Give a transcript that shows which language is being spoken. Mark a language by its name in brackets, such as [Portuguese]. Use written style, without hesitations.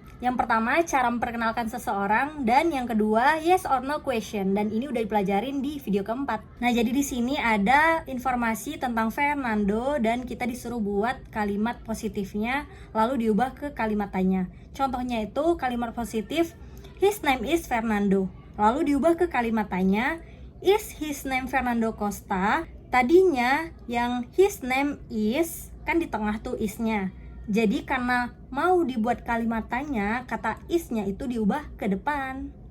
[Indonesian] Yang pertama, cara memperkenalkan seseorang, dan yang kedua, [English] yes or no question. [Indonesian] Dan ini udah dipelajarin di video keempat. Nah, jadi di sini ada informasi tentang Fernando dan kita disuruh buat kalimat positifnya lalu diubah ke kalimat tanya. Contohnya itu kalimat positif, [English] his name is Fernando. [Indonesian] Lalu diubah ke kalimat tanya, [English] is his name Fernando Costa? [Indonesian] Tadinya yang his name is kan di tengah tuh is-nya. Jadi karena mau dibuat kalimat tanya, kata is-nya itu diubah ke depan.